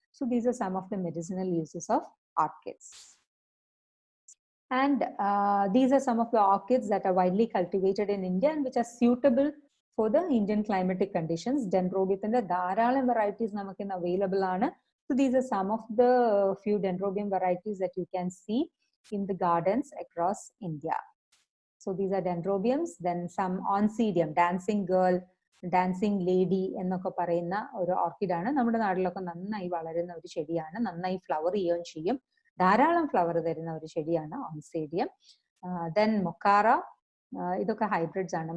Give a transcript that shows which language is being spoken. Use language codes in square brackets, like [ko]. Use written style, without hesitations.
[en] So these are some of the medicinal uses of orchids. And these are some of the orchids that are widely cultivated in India and which are suitable for the Indian climatic conditions. [ml] Dendrobium ധാരാളം varieties നമുക്ക് available ആണ്. [en] So these are some of the few dendrobium varieties that you can see in the gardens across India. So these are dendrobiums. Then some oncidium, dancing girl, [ml] dancing lady എന്നൊക്കെ പറയുന്ന ഒരു ഓർക്കിഡാണ്. നമ്മുടെ നാട്ടിലൊക്കെ നന്നായി വളരുന്ന ഒരു ചെടിയാണ്. നന്നായി ഫ്ലവർ ചെയ്യുകയും ചെയ്യും. ധാരാളം ഫ്ലവർ തരുന്ന ഒരു ചെടിയാണ് ഓൺസേഡിയം. ദെൻ മൊക്കാറ, ഇതൊക്കെ ഹൈബ്രിഡ്സ് ആണ്.